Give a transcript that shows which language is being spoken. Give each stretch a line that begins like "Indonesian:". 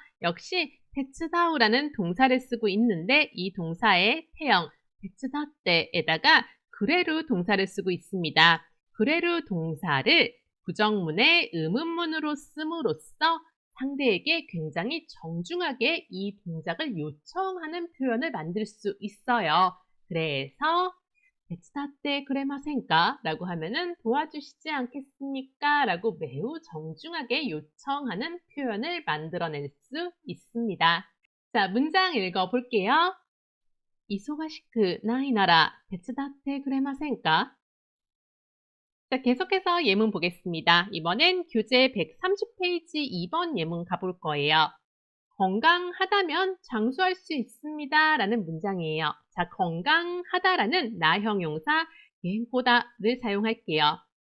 Korean: 역시 테츠다우라는 동사를 쓰고 있는데 이 동사의 태형 테츠다떼에다가 그레루 동사를 쓰고 있습니다. 그레루 동사를 부정문의 의문문으로 씀으로써 상대에게 굉장히 정중하게 이 동작을 요청하는 표현을 만들 수 있어요.
Japanese: 그래서 "手伝ってくれませんか?"
Korean: 라고 하면은 "도와주시지 않겠습니까?" 라고 매우 정중하게 요청하는 표현을 만들어낼 수 있습니다. 자, 문장 읽어볼게요.
Japanese: 忙しくないなら手伝ってくれませんか?
Korean: 자, 계속해서 예문 보겠습니다. 이번엔 교재 130페이지 2번 예문 가볼 거예요. 건강하다면 장수할 수 있습니다. 라는 문장이에요. 자, 건강하다라는 나형용사 갱보다를 사용할게요.